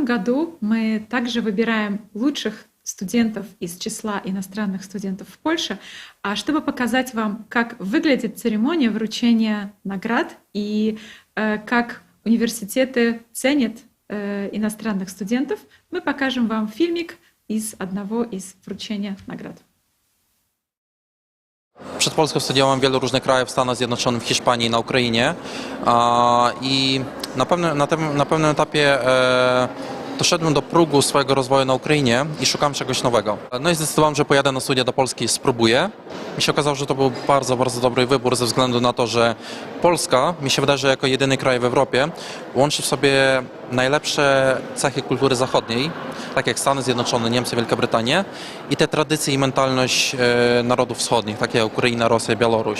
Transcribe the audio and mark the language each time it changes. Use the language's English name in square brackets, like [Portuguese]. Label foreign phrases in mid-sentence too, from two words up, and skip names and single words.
[Russian] году мы также выбираем лучших студентов из числа иностранных студентов в Польше, чтобы показать вам, как выглядит церемония вручения наград и как университеты ценят иностранных студентов. Мы покажем вам фильмик из одного из вручения наград. [Polish] Przed Polską studiowałem w wielu różnych krajach, w Stanach Zjednoczonych, w Hiszpanii i na Ukrainie. I na pewnym etapie doszedłem do progu swojego rozwoju na Ukrainie i szukam czegoś nowego. No i zdecydowałem, że pojadę na studia do Polski i spróbuję. Mi się okazało, że to był bardzo, bardzo dobry wybór ze względu na to, że Polska, mi się wydaje, że jako jedyny kraj w Europie łączy w sobie najlepsze cechy kultury zachodniej, tak jak Stany Zjednoczone, Niemcy, Wielka Brytania i te tradycje i mentalność narodów wschodnich, takie jak Ukraina, Rosja, Białoruś.